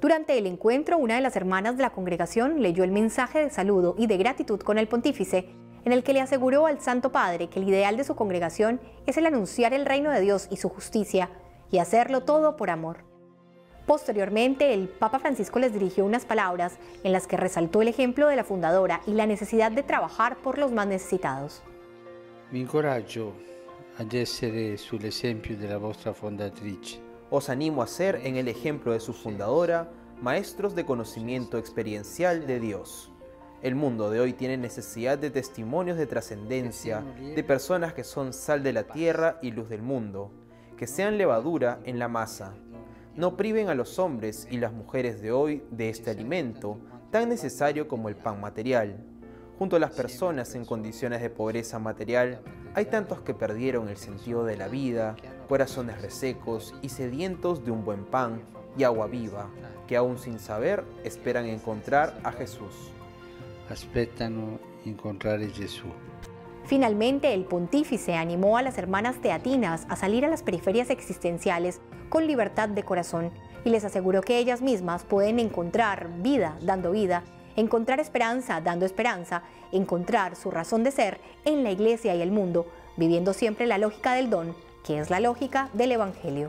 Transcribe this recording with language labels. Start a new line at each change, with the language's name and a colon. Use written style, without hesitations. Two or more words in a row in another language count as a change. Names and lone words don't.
Spanish: Durante el encuentro, una de las hermanas de la congregación leyó el mensaje de saludo y de gratitud con el pontífice, en el que le aseguró al Santo Padre que el ideal de su congregación es el anunciar el reino de Dios y su justicia, y hacerlo todo por amor. Posteriormente, el Papa Francisco les dirigió unas palabras en las que resaltó el ejemplo de la fundadora y la necesidad de trabajar por los más necesitados.
Italian: Mi incoraggio ad essere sull'esempio della vostra fondatrice.
Spanish: Os animo a ser, en el ejemplo de su fundadora, maestros de conocimiento experiencial de Dios. El mundo de hoy tiene necesidad de testimonios de trascendencia, de personas que son sal de la tierra y luz del mundo, que sean levadura en la masa. No priven a los hombres y las mujeres de hoy de este alimento, tan necesario como el pan material. Junto a las personas en condiciones de pobreza material, hay tantos que perdieron el sentido de la vida, corazones resecos y sedientos de un buen pan y agua viva, que aún sin saber esperan encontrar a Jesús.
Italian: Aspettano incontrare Gesù.
Spanish: Finalmente, el pontífice animó a las hermanas teatinas a salir a las periferias existenciales con libertad de corazón y les aseguró que ellas mismas pueden encontrar vida dando vida, encontrar esperanza dando esperanza, encontrar su razón de ser en la Iglesia y el mundo, viviendo siempre la lógica del don, que es la lógica del Evangelio.